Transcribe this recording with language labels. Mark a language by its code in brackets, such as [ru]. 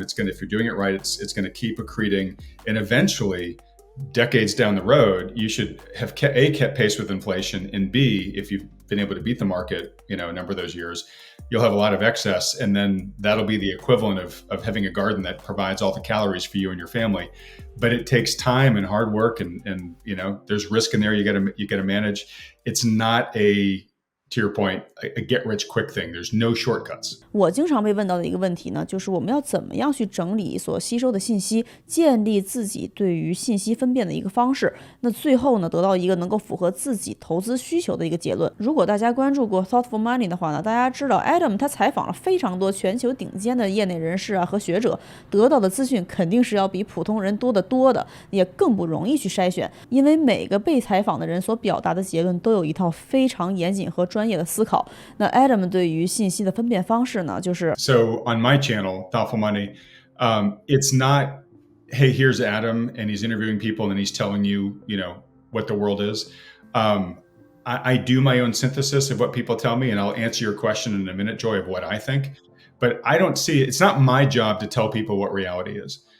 [en] It's going to, if you're doing it right, it's going to keep accreting, and eventually, decades down the road, you should have kept pace with inflation, and B, if you've been able to beat the market, a number of those years, you'll have a lot of excess, and then that'll be the equivalent of having a garden that provides all the calories for you and your family. But it takes time and hard work, and there's risk in there. You got to manage. It's not to your point, a get rich quick thing. There's no shortcuts. [zh] 我经常被问到的一个问题呢，就是我们要怎么样去整理所吸收的信息，建立自己对于信息分辨的一个方式。那最后呢，得到一个能够符合自己投资需求的一个结论。如果大家关注过 Thoughtful Money 的话呢，大家知道 Adam 他采访了非常多全球顶尖的业内人士啊和学者，得到的资讯肯定是要比普通人多得多的，也更不容易去筛选，因为每个被采访的人所表达的结论都有一套非常严谨和专业的思考。那 Adam 对于信息的分辨方式呢，就是 [en] So on my channel, Thoughtful Money, it's not, hey, here's Adam and he's interviewing people and he's telling you, what the world is. I do my own synthesis of what people tell me, and I'll answer your question in a minute, Joy, of what I think. But I don't see, it's not my job to tell people what reality is.